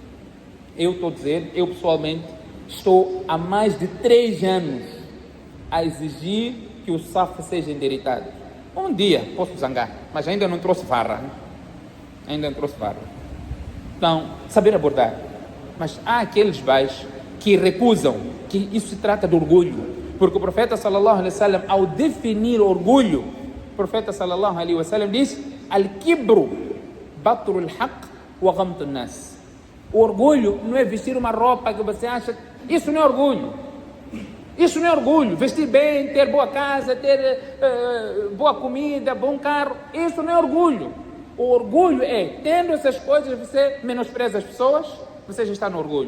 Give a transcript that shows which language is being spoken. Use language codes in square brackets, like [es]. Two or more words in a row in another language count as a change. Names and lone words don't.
[pt] Eu estou a dizer, eu pessoalmente estou há mais de 3 anos a exigir que o saf seja endireitado. Um dia posso zangar, mas ainda não trouxe farra. Ainda não trouxe farra. Então, saber abordar. Mas há aqueles pais que recusam, que isso se trata de orgulho. Porque o profeta [ar] صلى الله عليه وسلم, [pt] ao definir orgulho, o profeta [ar] صلى الله عليه وسلم [pt] diz: [ar] الكبر بطر الحق وغمط الناس. [pt] O orgulho não é vestir uma roupa que você acha, isso não é orgulho. Isso não é orgulho. Vestir bem, ter boa casa, ter boa comida, bom carro, isso não é orgulho. O orgulho é, tendo essas coisas, você menospreza as pessoas, você já está no orgulho.